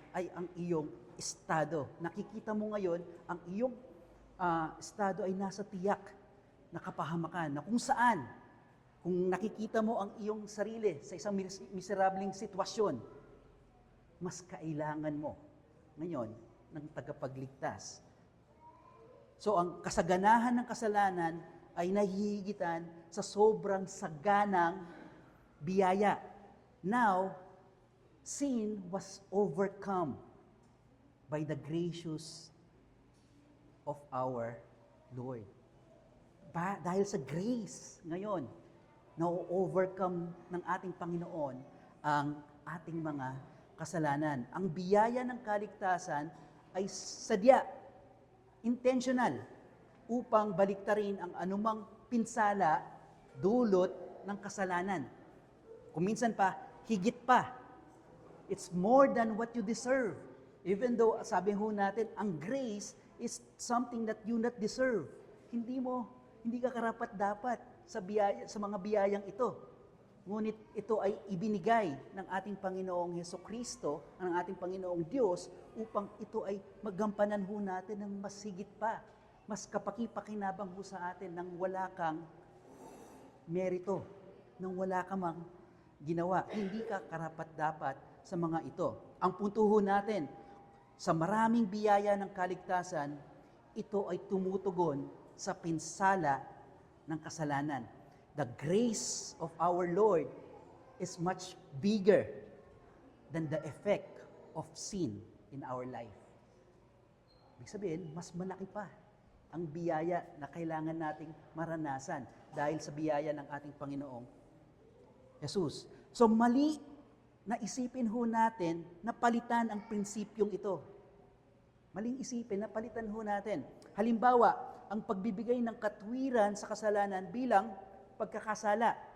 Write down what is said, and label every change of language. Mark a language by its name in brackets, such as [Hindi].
[Filipino] ay ang iyong estado. Nakikita mo ngayon, ang iyong estado ay nasa tiyak na kapahamakan, na kung saan, kung nakikita mo ang iyong sarili sa isang miserableng sitwasyon, mas kailangan mo ngayon ng tagapagligtas. So ang kasaganahan ng kasalanan ay nahihigitan sa sobrang saganang biyaya. [English] Now, sin was overcome by the gracious of our Lord. [Filipino] Dahil sa grace ngayon, na-overcome ng ating Panginoon ang ating mga kasalanan. Ang biyaya ng kaligtasan ay sadya, intentional, upang baliktarin ang anumang pinsala, dulot ng kasalanan. Kung minsan pa, higit pa. [English] It's more than what you deserve. Even though, [Filipino] sabi ho natin, ang [English] grace is something that you not deserve. [Filipino] Hindi ka karapat-dapat sa mga biyayang ito. Ngunit ito ay ibinigay ng ating Panginoong Hesukristo, ng ating Panginoong Diyos, upang ito ay magampanan ho natin ng mas higit pa, mas kapaki-pakinabang ho sa atin nang wala kang merito, nang wala ka mang ginawa. Hindi ka karapat-dapat sa mga ito. Ang punto ho natin, sa maraming biyaya ng kaligtasan, ito ay tumutugon sa pinsala ng kasalanan. [English] The grace of our Lord is much bigger than the effect of sin in our life. [Filipino] Ibig sabihin, mas malaki pa ang biyaya na kailangan nating maranasan dahil sa biyaya ng ating Panginoong Jesus. So mali na isipin ho natin na palitan ang prinsipyong ito. Maling isipin na palitan ho natin. Halimbawa, ang pagbibigay ng katwiran sa kasalanan bilang pagkakasala.